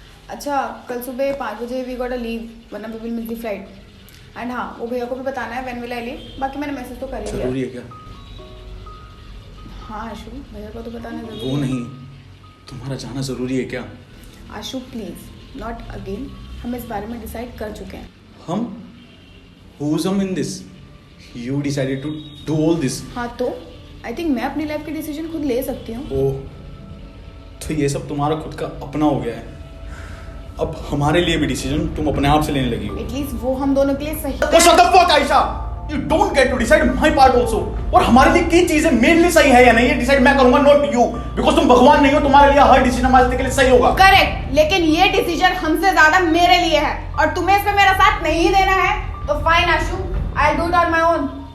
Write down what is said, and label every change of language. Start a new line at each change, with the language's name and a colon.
Hindi: अच्छा, कल सुबह 5 बजे
English: we got a leave,
Hindi: वरना
English: We will miss the flight.
Hindi: And हाँ, वो भैया को भी बताना है
English: When will I leave.
Hindi: बाकी मैंने मैसेज तो कर ही जरूरी दिया। है क्या? हाँ आशु, भैया को तो बताना जरूरी वो है। नहीं, तुम्हारा जाना जरूरी है क्या?
English: Ashu please, not again.
Hindi: हम इस बारे में डिसाइड कर चुके हैं। हम?
English: Who's हम in this? You decided to do all this?
Hindi: हाँ तो
English: I think
Hindi: मैं अपनी लाइफ के डिसीजन खुद ले सकती हूँ। ओह, तो ये सब तुम्हारा खुद का अपना हो गया है। अब हमारे लिए भी डिसीजन तुम अपने आप से लेने लगी हो। एटलीस्ट वो हम दोनों के लिए सही।
English: तो shut the fuck, Ayesha! You don't get to decide my part also।
Hindi: और हमारे लिए किन चीजें मेरे लिए सही है या नहीं, ये डिसाइड मैं करूंगा,
English: not you।
Hindi: बिकॉज तुम भगवान नहीं हो, तुम्हारे लिए हर डिसीजन हमारे के लिए सही होगा। करेक्ट, लेकिन ये डिसीजन हमसे ज्यादा मेरे लिए है और तुम्हें इसमें मेरा साथ नहीं देना है तो fine Ashu,
English: I do it on my own.